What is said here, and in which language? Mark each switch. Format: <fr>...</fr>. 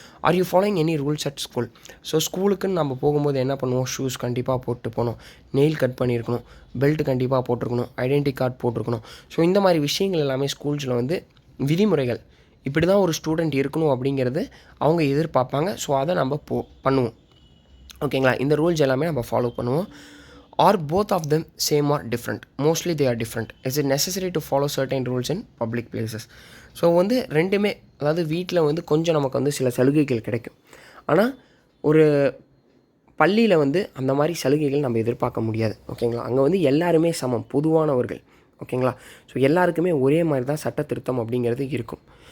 <en>Are you following any rules at school.</en> <ta>So ஸ்கூலுக்குன்னு நம்ம போகும்போது என்ன பண்ணுவோம், ஷூஸ் கண்டிப்பாக போட்டு போகணும், நெயில் கட் பண்ணியிருக்கணும், பெல்ட் கண்டிப்பாக போட்டிருக்கணும், ஐடென்டி கார்டு போட்டிருக்கணும். ஸோ இந்த மாதிரி விஷயங்கள் எல்லாமே ஸ்கூல்ஸில் வந்து விதிமுறைகள், இப்படி தான் ஒரு ஸ்டூடெண்ட் இருக்கணும் அப்படிங்கிறது அவங்க எதிர்பார்ப்பாங்க. ஸோ அதை நம்ம பண்ணுவோம் ஓகேங்களா. இந்த ரூல்ஸ் எல்லாமே நம்ம ஃபாலோ பண்ணுவோம்.</ta> <en>Are both of them same or different? Mostly they are different. Is it necessary to follow certain rules in public places?</en> <ta>So வந்து ரெண்டுமே, அதாவது வீட்டில் வந்து கொஞ்சம் நமக்கு வந்து சில சலுகைகள் கிடைக்கும், ஆனால் ஒரு பள்ளியில் வந்து அந்த மாதிரி சலுகைகள் நம்ம எதிர்பார்க்க முடியாது ஓகேங்களா. அங்கே வந்து எல்லாருமே சமம், பொதுவானவர்கள் ஓகேங்களா. ஸோ எல்லாருக்குமே ஒரே மாதிரி தான் சட்ட திருத்தம் அப்படிங்கிறது இருக்கும்.</ta>